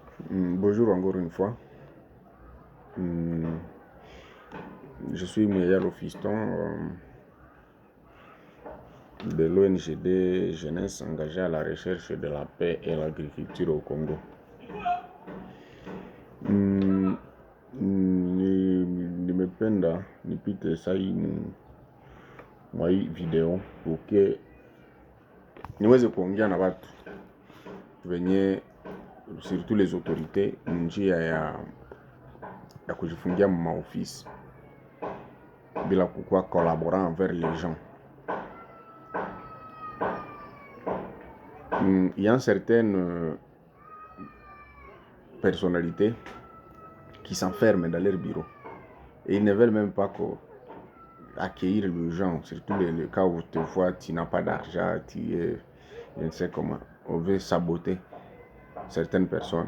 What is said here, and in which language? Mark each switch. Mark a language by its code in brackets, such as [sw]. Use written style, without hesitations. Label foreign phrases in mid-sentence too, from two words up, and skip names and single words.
[fr] Bonjour encore une fois. Je suis Muyaya Fiston de l'ONGD Jeunesse engagée à la recherche de la paix et l'agriculture au Congo. [sw] Nimependa nipite sai mwa hii video uke niweze kuongea na watu wenye [fr] surtout les autorités [sw] njia ya kujifungia maofisi bila kukuwa [fr] collaborant envers les gens. Il y a certaines personnalités qui s'enferment dans leur bureau et ils ne veulent même pas accueillir les gens, surtout le cas où tu vois tu n'as pas d'argent, je ne sais comment, on veut saboter certaines personnes.